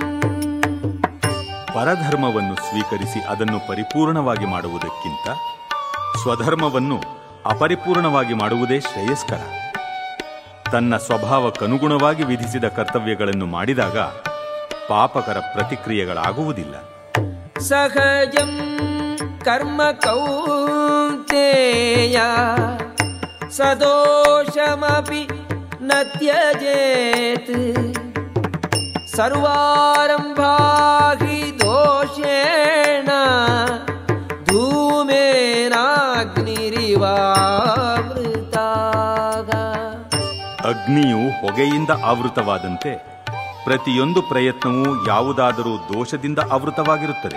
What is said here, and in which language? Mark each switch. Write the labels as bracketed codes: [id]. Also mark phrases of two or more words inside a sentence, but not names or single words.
[kn] ಪರಧರ್ಮವನ್ನು ಸ್ವೀಕರಿಸಿ ಅದನ್ನು ಪರಿಪೂರ್ಣವಾಗಿ ಮಾಡುವುದಕ್ಕಿಂತ ಸ್ವಧರ್ಮವನ್ನು ಅಪರಿಪೂರ್ಣವಾಗಿ ಮಾಡುವುದೇ ಶ್ರೇಯಸ್ಕರ. ತನ್ನ ಸ್ವಭಾವಕ್ಕನುಗುಣವಾಗಿ ವಿಧಿಸಿದ ಕರ್ತವ್ಯಗಳನ್ನು ಮಾಡಿದಾಗ ಪಾಪಕರ ಪ್ರತಿಕ್ರಿಯೆಗಳಾಗುವುದಿಲ್ಲ. [sa] ಸಹಜಂ ಕರ್ಮ ಕೌಂತೇಯ ಸದೋಷಮಪಿ ನ ತ್ಯಜೇತ್ ಸರ್ವಾರಂಭಾ ಹಿ ದೋಷೇಣ ಧೂಮೇನಾಗ್ನಿರಿವಾವೃತಾಃ. [kn] ಅಗ್ನಿಯು ಹೊಗೆಯಿಂದ ಆವೃತವಾದಂತೆ ಪ್ರತಿಯೊಂದು ಪ್ರಯತ್ನವೂ ಯಾವುದಾದರೂ ದೋಷದಿಂದ ಆವೃತವಾಗಿರುತ್ತದೆ.